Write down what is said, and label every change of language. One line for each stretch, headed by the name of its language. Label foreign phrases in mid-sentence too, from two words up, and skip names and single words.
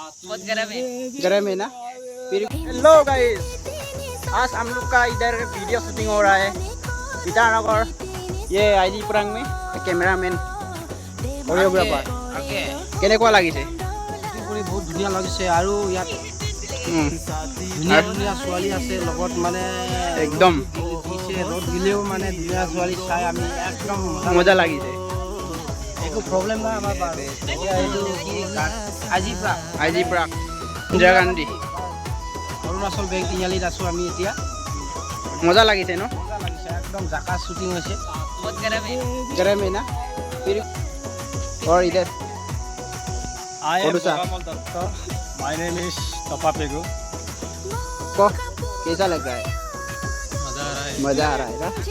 Hindi: बहुत गर्म है। गर्म है ना। फिर हेलो गाइस, आज हम लोग का इधर
English: video shooting
Hindi: हो रहा है ईटानगर। ये आईजी प्रांग में
English: cameraman choreographer.
Hindi: ओके
Assamese: কেনেকুৱা লাগিছে? কৰি বহুত ধুনীয়া লাগিছে আৰু ইয়াত ধুনীয়া ধুনীয়া ছোৱালী আছে লগত মানে একদম দিছে ৰ'দ দিলেও মানে ধুনীয়া ছোৱালী চাই আমি একদম মজা লাগিছে। একো প্ৰব্লেম নাই আমাৰ বাৰু এইটো আইজি প্ৰাগ ইন্দিৰা গান্ধী অৰুণাচল বেংক তিনিআলিত আছোঁ আমি এতিয়া মজা লাগিছে ন? মজা লাগিছে একদম জাকা শ্বুটিং হৈছে
Hindi: बहुत गर्म है। गर्म है ना। फिर और इधर
English: I am Odusa. Kamal Datta. My name is Tapa Pegu.
Hindi: को कैसा लग रहा है? मजा आ रहा है ना।